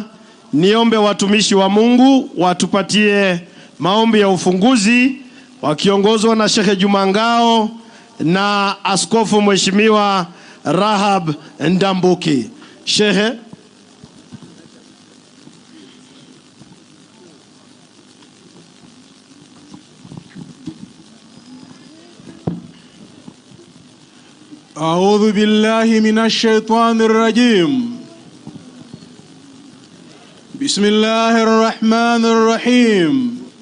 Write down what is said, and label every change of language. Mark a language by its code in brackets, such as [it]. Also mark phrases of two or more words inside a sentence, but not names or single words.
[sw] niombe watumishi wa Mungu watupatie maombi ya ufunguzi wakiongozwa na Sheikh Juma Ngao na Askofu Mheshimiwa Rahab Ndambuki. Sheikh. [ar] أعوذ بالله من الشيطان الرجيم. بسم الله الرحمن الرحيم.